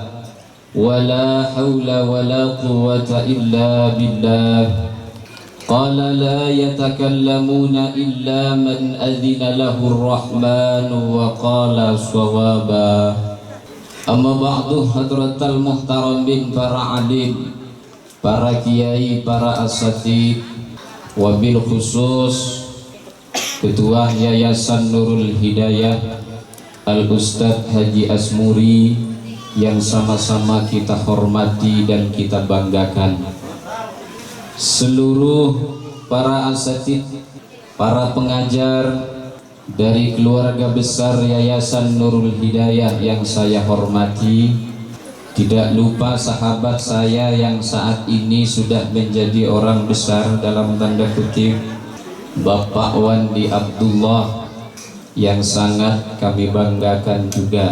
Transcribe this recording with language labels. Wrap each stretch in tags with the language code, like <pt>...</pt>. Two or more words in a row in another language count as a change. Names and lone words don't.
<ar>ولا حول ولا قوة إلا بالله. قال لا يتكلمون إلا من أذن له الرحمن وقال صوابا. أما بعد حضرة المحترمين</ar> <id>para alim, para kiai, para asatid,</id> <ar>وبالخصوص</ar> <id>Ketua Yayasan Nurul Hidayah Al-Ustadz Haji Asmuri yang sama-sama kita hormati dan kita banggakan, seluruh para asatid, para pengajar dari keluarga besar Yayasan Nurul Hidayah yang saya hormati, tidak lupa sahabat saya yang saat ini sudah menjadi orang besar dalam tanda kutip, Bapak Wandi Abdullah, yang sangat kami banggakan juga.</id>